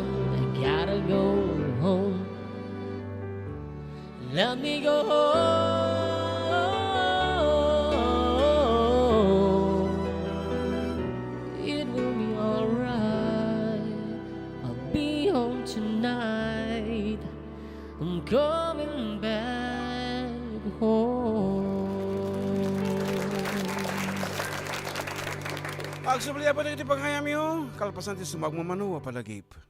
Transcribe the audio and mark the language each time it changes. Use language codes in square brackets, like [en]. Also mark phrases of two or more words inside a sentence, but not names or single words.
[en] I gotta go home. Let me go home. It will be alright. I'll be home tonight. I'm coming back home. [ilo] Agsubli apa iti panghayam yo, kalpasan ti sumagmamano palagip.